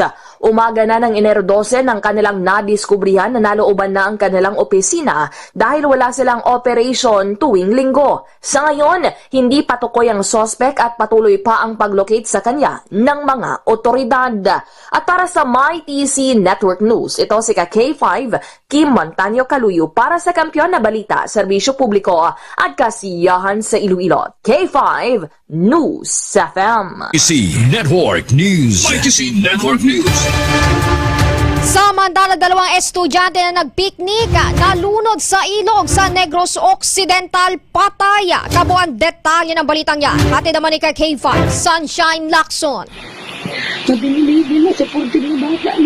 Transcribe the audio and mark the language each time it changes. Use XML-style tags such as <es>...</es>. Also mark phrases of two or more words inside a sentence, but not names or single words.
<tl>Umaga na ng Enero 12 nang kanilang nadiskubrihan na nalooban na ang kanilang opisina dahil wala silang operation tuwing linggo. Sa ngayon, hindi patukoy ang sospek at patuloy pa ang paglocate sa kanya ng mga otoridad. At para sa MyTC Network News, ito si K5, Kim Montaño Caluyo para sa Kampiyon na Balita, Serbisyo Publiko at Kasiyahan sa Iloilo. K5 News FM. MyTC Network News. MyTC Network News. Samantala, dalawang estudyante na nagpiknik nalunod sa ilog sa Negros Occidental, patay. Kabuuan detalye ng balitang yan. Hatid naman ni K5, Sunshine Lacson. Mabinili na sa punti ng bata, no?</tl>